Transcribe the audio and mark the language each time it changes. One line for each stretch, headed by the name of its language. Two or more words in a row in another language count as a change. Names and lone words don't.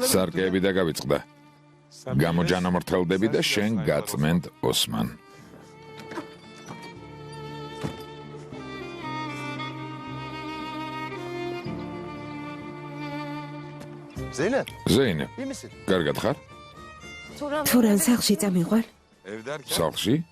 Georgian: სარკეები დაგავიწყდა. გამოჯანამრთელდები და შენ გაწმენდ ოსმან. Zeynep, ზეინებ,
Turkish: iyi misin?
Georgian: კარგად ხარ? Turan. თურან სახლში წამიყვან?
Turkish: Evderken...
Georgian: სახლში?